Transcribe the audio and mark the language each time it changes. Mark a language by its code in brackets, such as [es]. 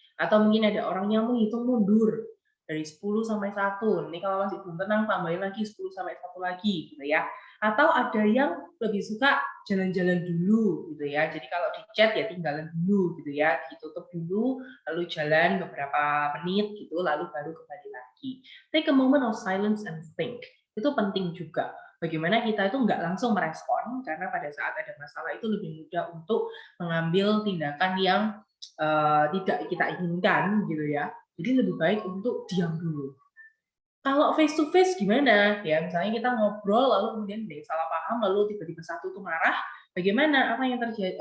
[id] Atau mungkin ada orang yang menghitung mundur dari 10 sampai 1. Ini kalau masih belum tenang tambahin lagi 10 sampai 1 lagi gitu ya. Atau ada yang lebih suka jalan-jalan dulu gitu ya. Jadi kalau di chat ya tinggalan dulu gitu ya, ditutup dulu lalu jalan beberapa menit gitu lalu baru kembali lagi. [en] Take a moment of silence and think. [id] Itu penting juga. Bagaimana kita itu nggak langsung merespon, karena pada saat ada masalah itu lebih mudah untuk mengambil tindakan yang tidak kita inginkan gitu ya. Jadi lebih baik untuk diam dulu. Kalau [en] face to face [id] gimana? Ya misalnya kita ngobrol lalu kemudian ada yang salah paham lalu tiba-tiba satu itu marah, bagaimana? Apa yang terjadi?